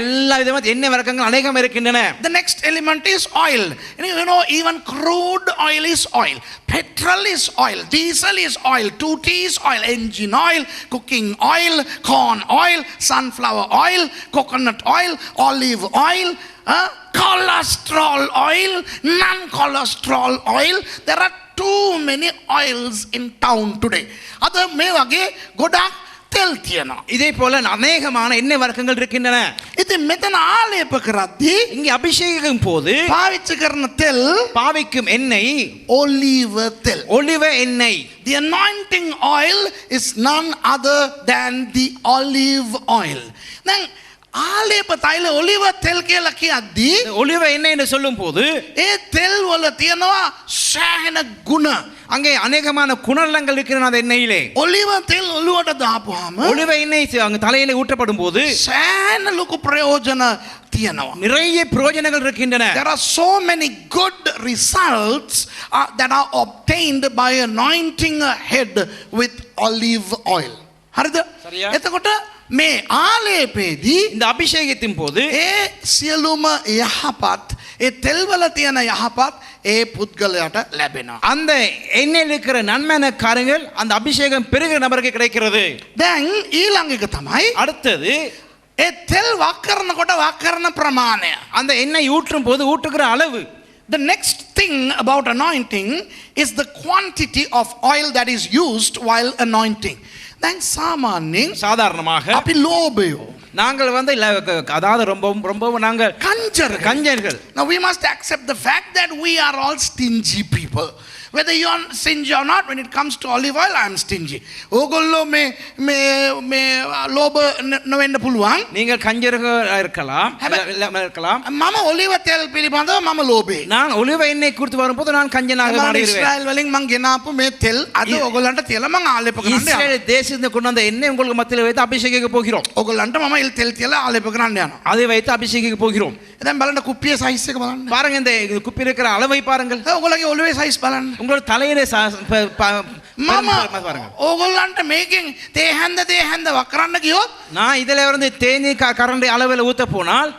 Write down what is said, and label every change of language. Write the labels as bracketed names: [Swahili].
[Tamil] எல்லா விதமான எண்ணெய் வர்க்கங்கள் அநேகம் இருக்கின்றன. [English] The next element is oil. You know, even crude oil is oil. Petrol is oil. Diesel is oil. 2T is oil. Engine oil. Cooking oil. Corn oil. Sunflower oil. Coconut oil. Olive oil. Cholesterol oil. Non-cholesterol oil. There are too many oils in town today. [Sinhala] අද මේ වගේ ගොඩක් තෙල් තියෙනවා. [Tamil] இதே போல அநேகமான எண்ணெய் வர்க்கங்கள் இருக்கின்றன. [Sinhala] ඉතින් මෙතන ආලේප කරද්දී [Tamil] இங்கே அபிஷேகம் போது [Sinhala] පාවිච්චි කරන තෙල් [Tamil] பாவிக்கும் எண்ணெய் [Sinhala] ඔලිව තෙල්. [Tamil] ஒலிவ எண்ணெய். [English] The anointing oil is none other than the olive oil. [Sinhala] දැන් ආලේප තෛල ඔලිව තෙල් කියලා කියද්දී [Tamil] ஒலிவ எண்ணெய் என்று சொல்லும் போது [Sinhala] ඒ තෙල් වල තියෙනවා සෑහෙන ගුණ. [Tamil] அங்கே அநேகமான குணநலங்கள் இருக்கின்றன அந்த எண்ணெயிலே. [Sinhala] ඔලිව තෙල් ඔලුවට දාපුවාම [Tamil] ஒலிவ எண்ணெய் அங்க தலையிலே ஊற்றப்படும் போது [Sinhala] සෑහෙන ලොකු ප්‍රයෝජන තියෙනවා. [Tamil] நிறைய பிரயோஜனங்கள் இருக்கின்றன. [English] There are so many good results that are obtained by anointing a head with olive oil. [Sinhala] හරිද? [Tamil] சரியா? [Sinhala] එතකොට මේ ආලේපේදී [Tamil] இந்த அபிஷேகத்தின் போது [Sinhala] ඒ සියලුම යහපත් ඒ තෙල් වල තියෙන යහපත් ඒ පුද්ගලයාට ලැබෙනවා. [Tamil] அந்த எண்ணெயில் இருக்கிற நன்மையான காரியங்கள் அந்த அபிஷேகம் பெருகிற நபருக்கு கிடைக்கிறது. [Sinhala] දැන් ඊළඟ එක තමයි [Tamil] அடுத்தது [Sinhala] ඒ තෙල් වක් කරනකොට වක් කරන ප්‍රමාණය. [Tamil] அந்த எண்ணெய் ஊற்றும் போது ஊற்றுகிற அளவு. [English] The next thing about anointing is the quantity of oil that is used while anointing. [Sinhala] දැන් සාමාන්‍යයෙන් [Tamil] சாதாரணமாக [Sinhala] අපි ලෝභයෝ [Tamil] நாங்கள் வந்து அதாவது ரொம்ப நாங்கள் கஞ்சர்கள். [English] Now we must accept the fact that we are all stingy people. Whether you are stingy or not, when it comes to olive oil, I am stingy. [Sinhala] ඕගොල්ලෝ මේ ලෝභ නොවෙන්න පුළුවන්. [Tamil] நீங்கள் கஞ்சர்கள் இருக்கலாம். [Sinhala] මම ඔලිව තෙල් පිළිබඳව මම ලෝභයි. [Tamil] நான் ஒலிவ எண்ணெய் குறித்து வரும்போது நான் கஞ்சனாக மாறிடுவேன். [Sinhala] இஸ்ரேல் වලින් මං ගෙනාපු මේ තෙල් අද ඕගොල්ලන්ට තියලා මං ආලේප කරන්න යනවා. [Tamil] இஸ்ரேல் தேசத்திலிருந்து கொண்டு வந்த எண்ணெய் உங்களுக்கு மத்தியில் வைத்து அபிஷேகிக்க போகிறோம். [Sinhala] ඕගොල්ලන්ට මම තෙල් තියලා ආලේප කරන්න යනවා. [Tamil] அதை வைத்து அபிஷேகிக்க போகிறோம். [Sinhala] දැන් බලන්න කුප්පියේ සයිස් එක බලන්න. [Tamil] பாருங்க இந்த குப்பி இருக்கிற அளவை பாருங்கள். [Sinhala] ඕගොල්ලෝගේ ඔළුවේ සයිස් බලන්න. [Tamil] உங்களோட தலையிலே [Sinhala] මම ඕගොල්ලන්ට මේකෙන් තේ හැන්ද වක් කරන්න ගියොත් [Tamil] நான் இதில இருந்து தேனீ கரண்டி அளவில் ஊத்த போனால்